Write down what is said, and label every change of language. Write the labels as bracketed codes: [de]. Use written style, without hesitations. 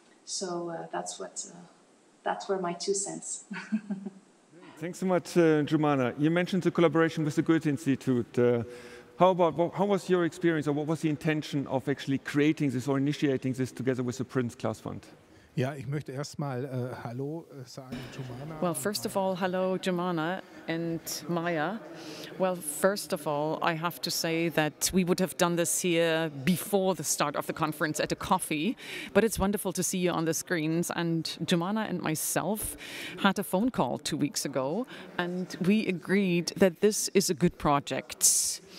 [en] So that's where my 2 cents. Thanks so much, Joumana. You mentioned the collaboration with the Goethe-Institut. How was your experience, or what was the intention of actually creating this or initiating this together with the Prince Claus Fund? [de] Ja, ich möchte erstmal Hallo sagen, Joumana. [en] Well, first of all, hello, Joumana and Maya. Well, first of all, I have to say that we would have done this here before the start of the conference at a coffee, but it's wonderful to see you on the screens. And Joumana and myself had a phone call 2 weeks ago, and we agreed that this is a good project.